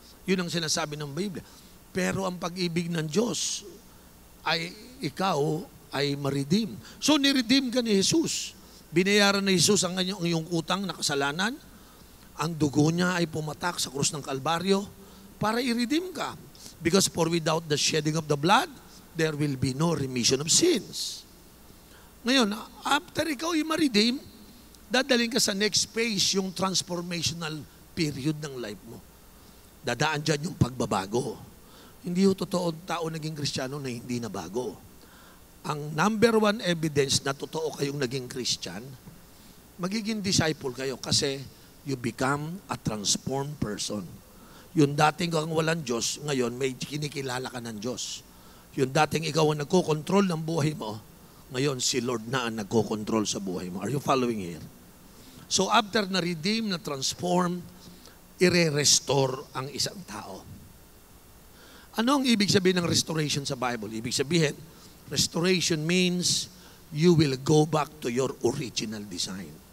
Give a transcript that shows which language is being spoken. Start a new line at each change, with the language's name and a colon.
Filipino: Yun ang sinasabi ng Biblia. Pero ang pag-ibig ng Diyos ay ikaw ay ma-redeem. So ni-redeem ka ni Jesus. Binayaran ni Jesus ang iyong utang na kasalanan. Ang dugo niya ay pumatak sa krus ng Kalbaryo para i-redeem ka.
English: Because for without the shedding of the blood, there will be no remission of sins.
Filipino: Ngayon, after ikaw ay ma-redeem, dadaling ka sa next phase, yung transformational period ng life mo. Dadaan dyan yung pagbabago. Hindi yung totoo tao naging Kristiyano na hindi na bago. Ang number one evidence na totoo kayong naging Christian, magiging disciple kayo kasi
English: you become a transformed person.
Filipino: Yung dating kang walang Diyos, ngayon may kinikilala ka ng Diyos. Yung dating ikaw ang nagkokontrol ng buhay mo, ngayon si Lord na ang nagkokontrol sa buhay mo.
English: Are you following here?
Filipino: So after na-redeem, na-transform, i-restore ang isang tao. Ano ang ibig sabihin ng restoration sa Bible? Ibig sabihin,
English: restoration means you will go back to your original design.